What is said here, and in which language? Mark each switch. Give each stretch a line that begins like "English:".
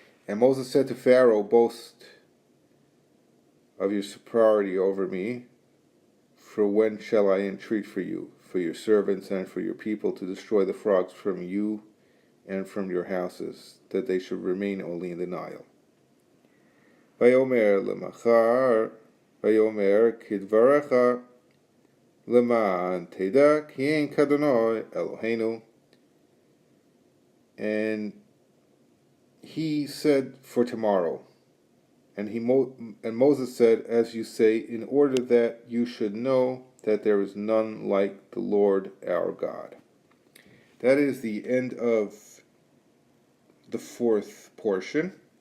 English: And Moses said to Pharaoh, boast of your superiority over me, for when shall I entreat for you, for your servants and for your people, to destroy the frogs from you and from your houses, that they should remain only in the Nile.
Hebrew: ויאמר למחר, ויאמר כדברך, למען תדע כי אין כאדוני אלוהינו.
English: And he said, for tomorrow. And Moses said, as you say, in order that you should know that there is none like the Lord our God. That is the end of the fourth portion.